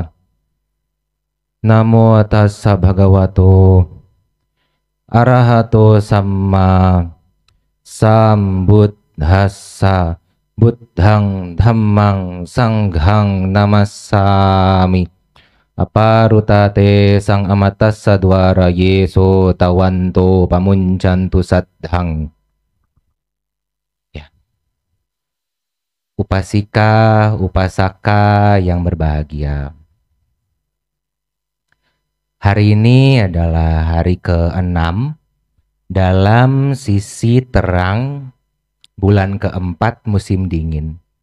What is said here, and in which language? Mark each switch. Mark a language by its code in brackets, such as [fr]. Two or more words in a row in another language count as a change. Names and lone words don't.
[pi] Namo tassa bhagavato arahato samma sambuddhassa. Buddhang dhammang sanghang namassami. Aparutate sang amatassa dwara yeso tawanto pamuncantu sadhang. [id] Ya. Upasika, upasaka yang berbahagia. Hari ini adalah hari ke-6 dalam sisi terang bulan ke-4 musim dingin.